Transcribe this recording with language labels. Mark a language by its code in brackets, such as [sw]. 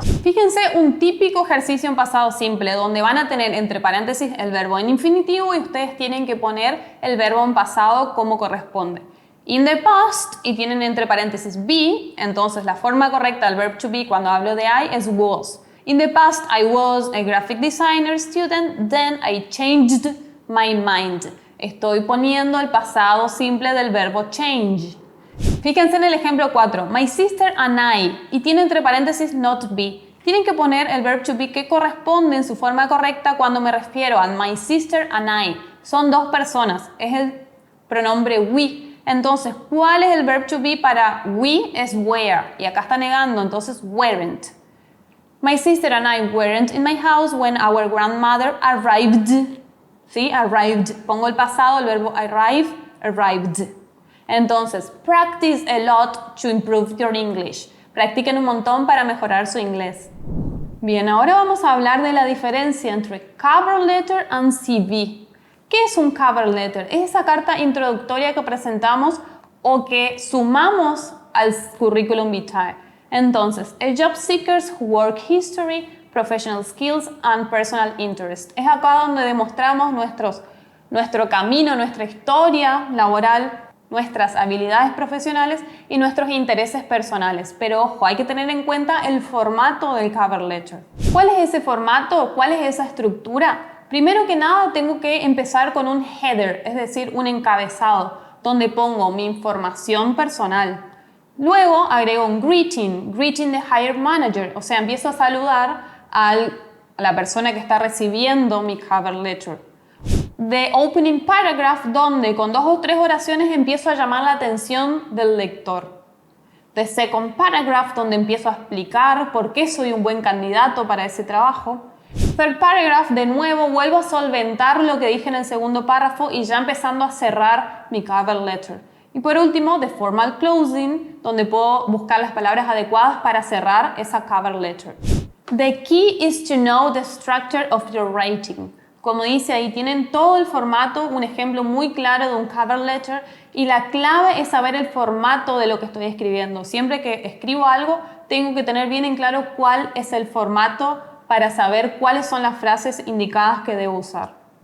[es] Fíjense un típico ejercicio en pasado simple, donde van a tener entre paréntesis el verbo en infinitivo y ustedes tienen que poner el verbo en pasado como corresponde. [en] In the past, [es] y tienen entre paréntesis be, entonces la forma correcta del verb to be cuando hablo de I es was. [en] In the past, I was a graphic designer student, then I changed my mind. [es] Estoy poniendo el pasado simple del verbo change. Fíjense en el ejemplo 4. [en] My sister and I. [es] Y tiene entre paréntesis not be. Tienen que poner el verb to be que corresponde en su forma correcta cuando me refiero a my sister and I. Son dos personas. Es el pronombre we. Entonces, ¿cuál es el verb to be para we? Es were. Y acá está negando, entonces weren't. [en] My sister and I weren't in my house when our grandmother arrived. ¿Sí? Arrived. [es] Pongo el pasado, el verbo arrive, arrived. Entonces, [en] practice a lot to improve your English. [es] Practiquen un montón para mejorar su inglés. Bien, ahora vamos a hablar de la diferencia entre cover letter and CV. ¿Qué es un cover letter? Es esa carta introductoria que presentamos o que sumamos al curriculum vitae. [en] Entonces, a job seeker's work history, professional skills and personal interest. [es] Es acá donde demostramos nuestro camino, nuestra historia laboral, nuestras habilidades profesionales y nuestros intereses personales. Pero ojo, hay que tener en cuenta el formato del cover letter. ¿Cuál es ese formato? ¿Cuál es esa estructura? Primero que nada, tengo que empezar con un header, es decir, un encabezado, donde pongo mi información personal. Luego agrego un greeting de hire manager, o sea, empiezo a saludar a la persona que está recibiendo mi cover letter. [en] The opening paragraph, [es] donde con 2 o 3 oraciones empiezo a llamar la atención del lector. [en] The second paragraph, [es] donde empiezo a explicar por qué soy un buen candidato para ese trabajo. Third paragraph, de nuevo vuelvo a solventar lo que dije en el segundo párrafo y ya empezando a cerrar mi cover letter. Y por último, [en] the formal closing, [es] donde puedo buscar las palabras adecuadas para cerrar esa cover letter. [en] The key is to know the structure of your writing. [es] Como dice ahí, tienen todo el formato, un ejemplo muy claro de un cover letter, y la clave es saber el formato de lo que estoy escribiendo. Siempre que escribo algo, tengo que tener bien en claro cuál es el formato para saber cuáles son las frases indicadas que debo usar.